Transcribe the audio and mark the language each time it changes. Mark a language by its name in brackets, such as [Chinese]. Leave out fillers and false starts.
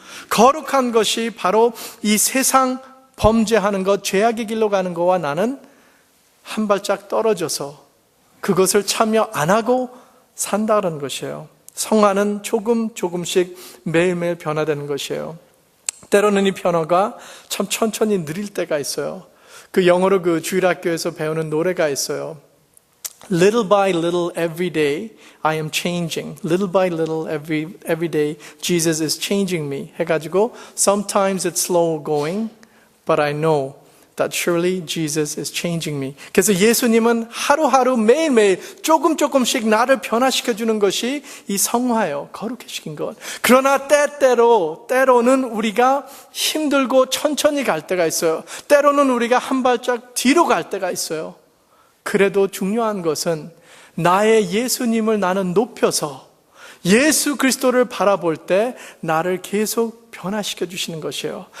[Korean] 거룩한 것이 바로 이 세상 범죄하는 것, 죄악의 길로 가는 것과 나는 한 발짝 떨어져서 그것을 참여 안 하고 산다는 것이에요. 성화는 조금씩 매일매일 변화되는 것이에요. 때로는 이 변화가 참 천천히 느릴 때가 있어요. 영어로 주일학교에서 배우는 노래가 있어요. [English] Little by little every day I am changing. Little by little every day Jesus is changing me. [Korean] 해가지고 [English] Sometimes it's slow going, but I know that surely Jesus is changing me. [Korean] 그래서 예수님은 하루하루 매일매일 조금씩 나를 변화시켜주는 것이 이 성화예요. 거룩해 시킨 것. 그러나 때로는 우리가 힘들고 천천히 갈 때가 있어요. 때로는 우리가 한 발짝 뒤로 갈 때가 있어요. 그래도 중요한 것은 나의 예수님을 나는 높여서 예수 그리스도를 바라볼 때 나를 계속 변화시켜 주시는 것이에요.